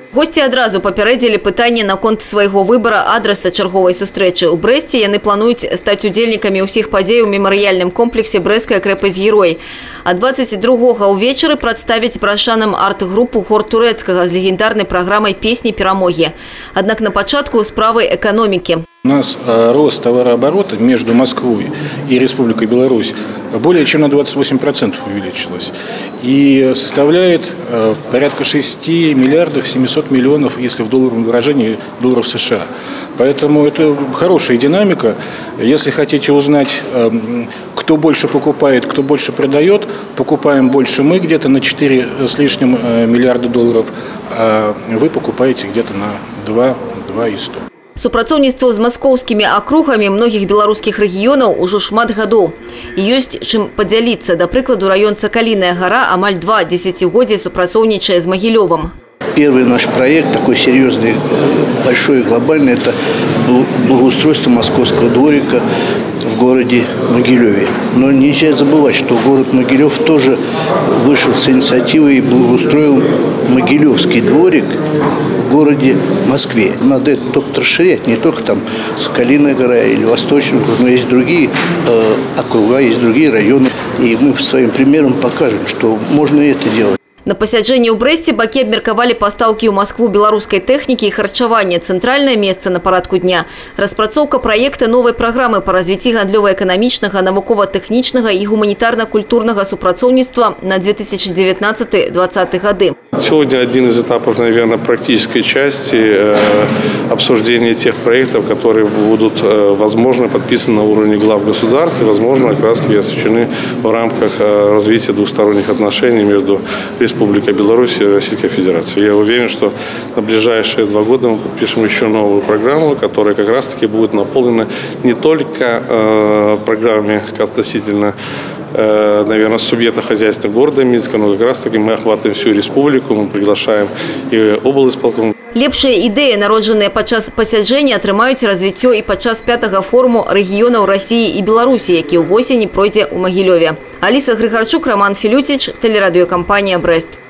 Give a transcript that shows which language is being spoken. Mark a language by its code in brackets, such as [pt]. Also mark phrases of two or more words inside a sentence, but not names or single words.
[be] Гости адразу папярэдзілі пытанне наконт свайго выбара адреса чарговай сустрэчы. У Брэсце яны плануюць стаць удзельнікамі ўсіх падзей у мемарыяльным комплексе «Брэсцкая крэпасць-герой». А 22-го ўвечары прадставіць брашанам арт-групу хор турэцкага з легендарнай праграмай песні перамогі. Аднак на пачатку справы эканомікі. [ru] У нас рост товарооборота между Москвой и Республикой Беларусь более чем на 28% увеличилось. И составляет порядка 6 миллиардов 700 миллионов, если в долларовом выражении, долларов США. Поэтому это хорошая динамика. Если хотите узнать, кто больше покупает, кто больше продает, покупаем больше мы где-то на 4 с лишним миллиарда долларов, а вы покупаете где-то на 2,100. [be] Супрацоўніцтва з маскоўскімі акругамі многіх беларускіх рэгіёнаў ужо шмат гадоў. І ёсць чым падзяліцца. Да прыкладу, раён Сакаліная гора амаль 2 дзесяцігоддзі супрацоўнічае з Магілёвым. [ru] Первый наш проект, такой серьезный, большой и глобальный, это благоустройство московского дворика в городе Могилеве. Но нельзя забывать, что город Могилев тоже вышел с инициативой и благоустроил Могилевский дворик в городе Москве. Надо этот опыт расширять, не только там Соколиная гора или Восточный округ, но есть другие округа, есть другие районы. И мы своим примером покажем, что можно и это делать. [be] На пасяджэнні ў Брэсце бакі абмеркавалі пастаўкі ў Москву беларускай тэхнікі і харчавання. Цэнтральнае месца на парадку дня – распрацоўка праекта новай праграмы па развіцці гандлёва-эканамічнага, навукова-тэхнічнага і гуманітарна-культурнага супрацоўніцтва на 2019-2020 гады. [ru] Сегодня один из этапов, наверное, практической части обсуждения тех проектов, которые будут, возможно, подписаны на уровне глав государств и, возможно, как раз таки освещены в рамках развития двусторонних отношений между Республикой Беларусь и Российской Федерацией. Я уверен, что на ближайшие 2 года мы подпишем еще новую программу, которая как раз таки будет наполнена не только программами относительно, наверное, субъекта хозяйства города Минска, но как раз таки мы охватываем всю республику, мы приглашаем и облисполком. [be] Лепшыя ідэі, народжаныя падчас пасяджэння, атрымаюць развіццё і падчас 5-го форуму рэгіёнаў России і Беларусі, які ўвосені пройдзе ў Магілёве. Аліса Грыгарчук, Роман Филютич, телерадиокомпания «Брест».